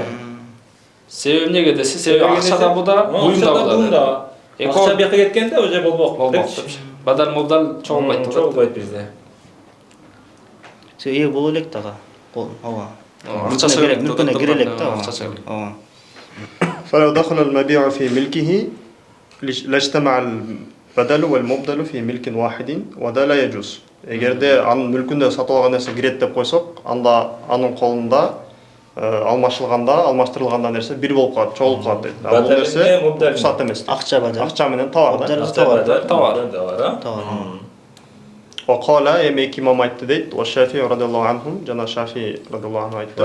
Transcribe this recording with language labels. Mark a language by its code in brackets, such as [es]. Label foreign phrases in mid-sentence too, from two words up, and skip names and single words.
[ky] Себеби эмнеге десе, себеби акча да буда, буюм да. Акча бияка кеткенде уже болбок. [ar] بدل مبدل [ky] чогулбайт бизде. Себеби боло элек дагы. Ооба. Акча керек, мүлкүнө кирелек да. [ar] فلو دخل المبيع في ملكه لاجتمع البدل والمبدل في ملك واحد وده لا يجوز. [ky] Эгерде анын мүлкүндө сатып алган нерсе кирет деп койсок, анда анын колунда алмаштырылганда нерсе бир болуп калат, чогулуп калат дейт. Бул нерсе руксат эмес. Акча менен товар да. Товар. وقال эми имам айтты дейт, Шафии [ar] رضي الله عنه, [ky] жана Шафии [ar] رضي الله عنه [ky] айтты.